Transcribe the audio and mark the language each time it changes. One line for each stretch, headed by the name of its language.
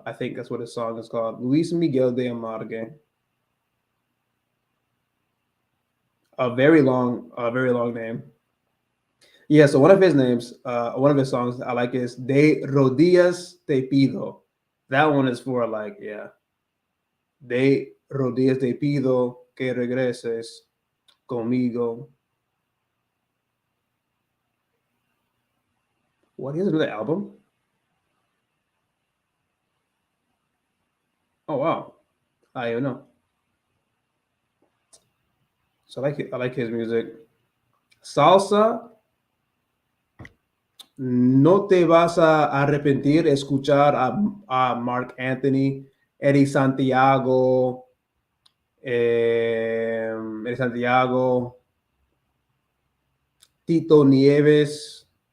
English: I think that's what his song is called. Luis Miguel de Amargue. A very long name. Yeah, so one of his songs I like is De Rodillas Te Pido. That one is for like, yeah.
Spanish: De Rodillas Te Pido que regreses conmigo.
English: What, he has another album? Oh wow. I don't know.
Spanish: So I like his music. Salsa, no te vas a arrepentir escuchar a Mark Anthony, Eddie Santiago, Eddie Santiago, Tito Nieves.